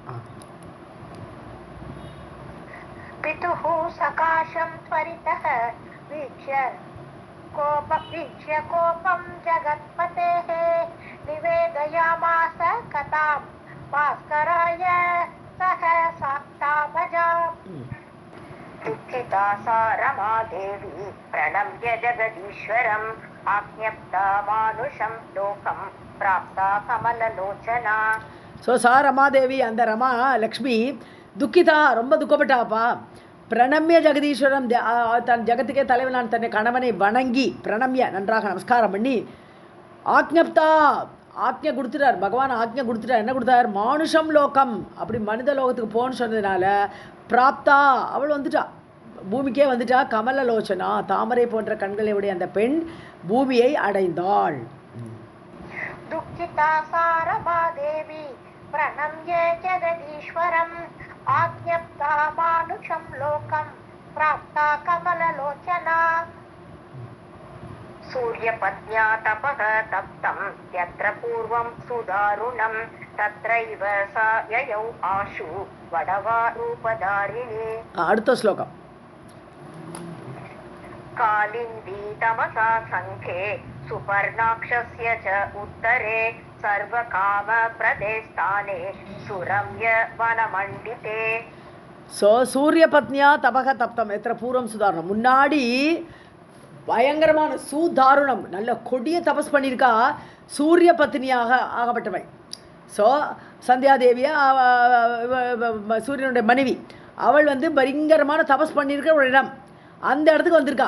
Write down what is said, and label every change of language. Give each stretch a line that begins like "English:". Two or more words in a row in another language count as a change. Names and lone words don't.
Sanskrit: पितुः सकाशं त्वरितः वीक्ष्य कोपं जगत्पतेः निवेदयामास कथां भास्कराय दुःखिता सा रमादेवी प्रणम्य जगदीश्वरम् आज्ञप्ता मानुषं लोकं प्राप्ता कमललोचना.
Tamil: ஸோ சா ரமாதேவி, அந்த ரமா லக்ஷ்மி துக்கிதா, ரொம்ப துக்கப்பட்டாப்பா.
Sanskrit: प्रणम्य जगदीश्वरम्,
Tamil: தன் ஜெகத்துக்கே தலைவனான் தன்னை கணவனை வணங்கி பிரணம்ய நன்றாக நமஸ்காரம் பண்ணி ஆக்ஞப்தா, ஆக்ஞை கொடுத்துட்டார் பகவான். ஆக்ஞை கொடுத்துட்டார். என்ன கொடுத்தார்?
Sanskrit: मानुषं लोकम्,
Tamil: அப்படி மனித லோகத்துக்கு போன்னு சொன்னதுனால பிராப்தா, அவள் வந்துட்டா, பூமிக்கே வந்துட்டா. கமலலோச்சனா, தாமரை போன்ற கண்களை உடைய அந்த பெண் பூமியை அடைந்தாள்.
Sanskrit: दुःखिता सा रमादेवी प्रणम्य जगदीश्वरम् आज्ञप्ता मानुषं लोकं प्राप्ता कमललोचना. सूर्यपत्न्या तपः तप्तं यत्र पूर्वं सुदारुणं तत्रैव सा ययौ आशु वडवा रूपधारिणी.
Tamil: அடுத்த ஸ்லோகம்.
Sanskrit: कालिन्दी तमसा सङ्खे सुपर्णाक्षस्य च उत्तरे सर्वकामप्रदे स्थाने सुरम्य वनमण्डिते.
Tamil: ஸோ
Sanskrit: सूर्यपत्न्या तपः तप्तं यत्र पूर्वं सुदारुणम्,
Tamil: முன்னாடி பயங்கரமான சூதாருணம், நல்ல கொடிய தபஸ் பண்ணியிருக்கா. சூரிய பத்னியாக ஆகப்பட்டவள். ஸோ சந்தியாதேவியா சூரியனுடைய மனைவி, அவள் வந்து பயங்கரமான தபஸ் பண்ணியிருக்கிற ஒரு இடம், அந்த இடத்துக்கு வந்திருக்கா.